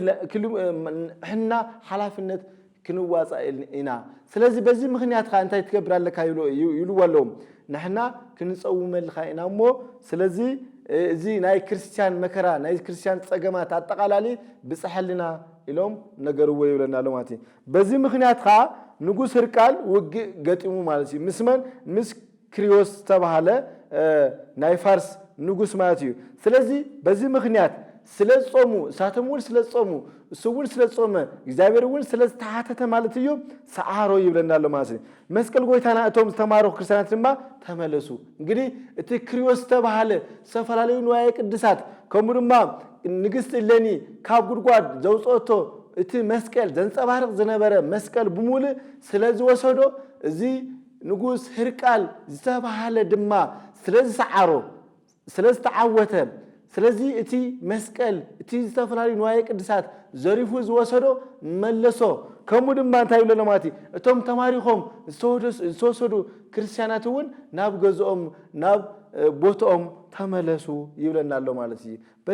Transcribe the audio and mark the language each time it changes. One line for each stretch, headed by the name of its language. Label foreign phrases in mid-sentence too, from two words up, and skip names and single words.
Tigrinya: ንሕና ሓላፍነት ክንዋጻእ ኢና
Amharic: ስለዚህ በዚህ ምክንያት
Tigrinya: እንታይ ትገብር ኣለካ ይብልዎ ኣለዎም ንሕና ክንጸውመልካ ኢና እሞ ስለዚህ እዚ ናይ ክርስቲያን መከራ ናይ ክርስቲያን ጸገማት አጠቃላሊ ብጽሐልና ኢሎም ነገርዎ ይብለና ኣሎ ማለት
Amharic: በዚህ ምክንያት
Tigrinya: ንጉስ ህርቃል ውግእ ገጢሙ ማለት ምስ ክሪዮስ ተባሃለ ናይ ፋርስ ንጉስ ማለት እዩ
Amharic: ስለዚህ በዚህ ምክንያት
Tigrinya: ስለጾሙ ሳተሙል ስለጾሙ እሱውን ስለጾመ እግዚአብሔር እውን ስለተሓተተ ማለት እዩ ሰዓሮ ይብለና ኣሎ ማለት መስቀል ጎይታና እቶም ዝተማሩ ክርስቲያናት ድማ ተመለሱ እንግዲህ እቲ ክሪዮስ ተባሃለ ሰፈላለዩ ንዋየ ቅድሳት ከምኡ ድማ ንግስት ለኒ ካብ ጉድጓድ ዘውጾቶ እቲ መስቀል ዘንጸባርቕ ዝነበረ መስቀል ብሙሉእ ስለዝወሰዶ እዚ ንጉስ ህርቃል ዝተባሃለ ድማ ስለዝሰዓሮ ስለዝተዓወተ ስለዚህ እቲ መስቀል እቲ ዝተፈላለዩ ንዋየ ቅድሳት ዘሪፉ ዝወሰዶ መለሶ ከምኡ ድማ እንታይ ይብለና ማለት እቶም ተማሪኾም ዝተወሰዱ ክርስቲያናት እውን ናብ ገዝኦም ናብ ቦታኦም ተመለሱ ይብለና ኣሎ ማለት እዩ